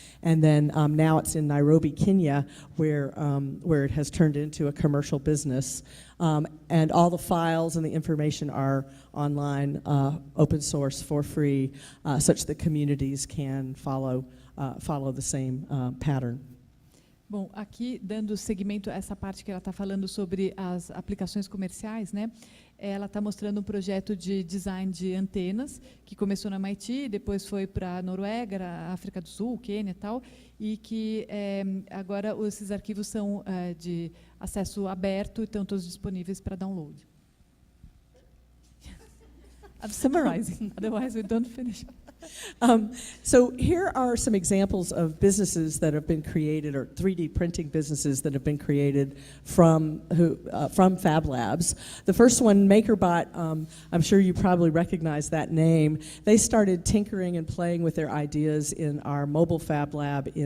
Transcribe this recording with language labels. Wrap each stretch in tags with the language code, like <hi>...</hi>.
<en>And then now it's in Nairobi, Kenya, where it has turned into a commercial business. And all the files and the information are online, open source for free, such that communities can follow the same pattern.</en> <pt>Bom, aqui, dando seguimento a essa parte que ela está falando sobre as aplicações comerciais, né? Ela está mostrando um projeto de design de antenas, que começou na MIT, depois foi para a Noruega, a África do Sul, Quênia e tal, e que agora esses arquivos são de acesso aberto e estão todos disponíveis para download.</pt> <en>I'm summarizing, otherwise we don't finish. So here are some examples of businesses that have been created, or 3D printing businesses that have been created from Fab Labs. The first one, MakerBot, I'm sure you probably recognize that name. They started tinkering and playing with their ideas in our mobile Fab Lab in</en>